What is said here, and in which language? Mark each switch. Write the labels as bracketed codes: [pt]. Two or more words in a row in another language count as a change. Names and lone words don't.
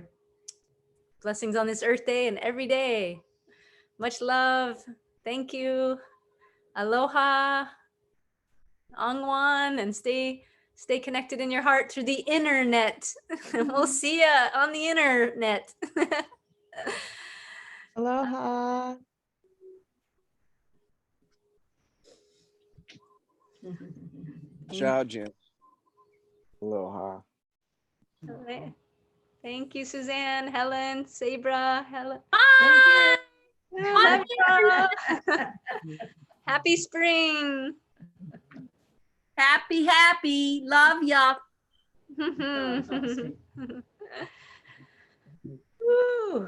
[en] Blessings on this Earth Day and every day. Much love. Thank you. Aloha. Angwan, and stay connected in your heart through the internet. We'll see ya on the internet. Aloha. Ciao, Jim. Aloha. Thank you, Suzanne, Helen, Sabra, Helen. Love you. Happy spring. Happy. Love ya. Woo.